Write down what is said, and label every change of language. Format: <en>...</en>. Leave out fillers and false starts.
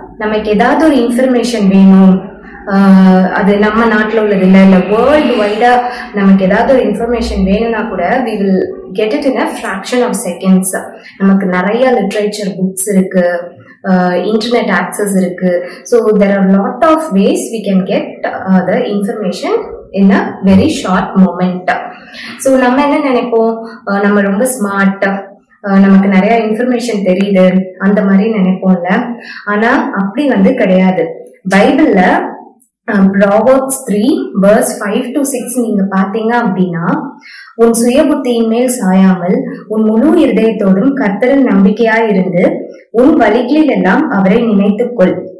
<ta>நமக்கு ஏதாவது ஒரு இன்ஃபர்மேஷன் வேணும், அது நம்ம நாட்டுல உள்ளது இல்ல வேர்ல்டு வைடா நமக்கு ஏதாவது ஒரு இன்ஃபர்மேஷன் வேணும்னா கூட</ta> <en>we will get it in a fraction of seconds.</en> <ta>நமக்கு நிறைய லிட்ரேச்சர் புக்ஸ் இருக்கு, இன்டர்நெட் ஆக்சஸ் இருக்கு.</ta> <en>So there are lot of ways we can get the information in a very short moment.</en> <ta>So நம்ம என்ன நினைப்போம், நம்ம ரொம்ப ஸ்மார்ட், நமக்கு நிறைய இன்ஃபர்மேஷன் தெரியுது அந்த மாதிரி நினைப்போம்ல. ஆனா அப்படி வந்து கிடையாது. பைபிள்ல Proverbs 3 verse 5 to 6 நீங்க பாத்தீங்க அப்படின்னா, உன் சுய புத்தியின் மேல் சாயாமல் உன் முழு இருதயத்தோடும் கர்த்தரில் நம்பிக்கையாயிருந்து உன் வழிகளில் எல்லாம் அவரை நினைத்துக்கொள்.</ta>